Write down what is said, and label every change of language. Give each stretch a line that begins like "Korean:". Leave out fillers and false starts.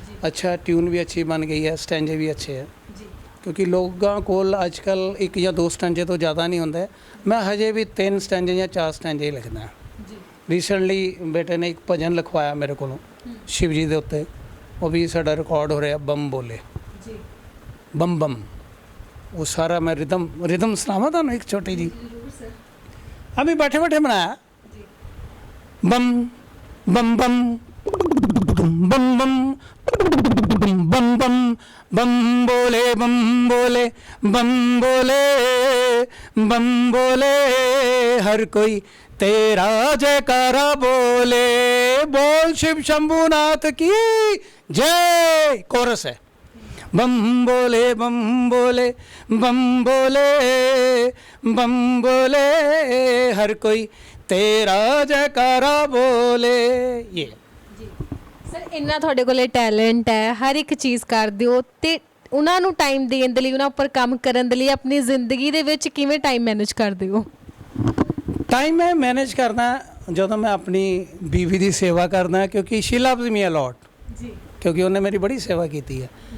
Punjabi: ਅੱਛਾ
Hindi: ट्यून भी अच्छी बन गई है, स्टैंजे भी अच्छे हैं, क्योंकि लोगों
Punjabi: ਕੋਲ ਅੱਜ ਕੱਲ੍ਹ ਇੱਕ ਜਾਂ ਦੋ ਸਟੈਂਜੇ ਤੋਂ ਜ਼ਿਆਦਾ ਨਹੀਂ ਹੁੰਦੇ। ਮੈਂ ਹਜੇ ਵੀ 3 ਸਟੈਂਜੇ ਜਾਂ 4 ਸਟੈਂਜੇ ਹੀ ਲਿਖਦਾ। ਰੀਸੈਂਟਲੀ ਬੇਟੇ ਨੇ ਇੱਕ ਭਜਨ ਲਿਖਵਾਇਆ ਮੇਰੇ ਕੋਲੋਂ ਸ਼ਿਵ ਜੀ ਦੇ ਉੱਤੇ, ਉਹ ਵੀ ਸਾਡਾ ਰਿਕਾਰਡ ਹੋ ਰਿਹਾ, ਬੰਮ ਬੋਲੇ ਬੰਮ ਬੰਮ। ਉਹ ਸਾਰਾ ਮੈਂ ਰਿਦਮ ਸੁਣਾਵਾਂ ਤੁਹਾਨੂੰ ਇੱਕ ਛੋਟੀ ਜੀ।
Hindi: अभी बैठे बैठे बनाया बम बम बम बम बम बम बम बम बोले बम बोले बम बोले बम बोले हर कोई तेरा जयकारा बोले, बोल शिव शंभुनाथ की जय। कोरस है बम बोले बम बोले बम बोले बम बोले हर कोई तेरा जयकारा बोले। ये
Punjabi: ਸਰ ਇੰਨਾ ਤੁਹਾਡੇ ਕੋਲੇ ਟੈਲੈਂਟ ਹੈ, ਹਰ ਇੱਕ ਚੀਜ਼ ਕਰਦੇ ਹੋ, ਤੇ ਉਹਨਾਂ ਨੂੰ ਟਾਈਮ ਦੇਣ ਦੇ ਲਈ, ਉਹਨਾਂ ਉੱਪਰ ਕੰਮ ਕਰਨ ਦੇ ਲਈ ਆਪਣੀ ਜ਼ਿੰਦਗੀ ਦੇ ਵਿੱਚ ਕਿਵੇਂ ਟਾਈਮ ਮੈਨੇਜ ਕਰਦੇ ਹੋ? ਟਾਈਮ ਮੈਂ ਮੈਨੇਜ ਕਰਦਾ ਜਦੋਂ ਮੈਂ ਆਪਣੀ ਬੀਵੀ ਦੀ ਸੇਵਾ ਕਰਦਾ, ਕਿਉਂਕਿ
English: she loves me a lot,
Punjabi: ਕਿਉਂਕਿ ਉਹਨੇ ਮੇਰੀ ਬੜੀ ਸੇਵਾ ਕੀਤੀ ਹੈ।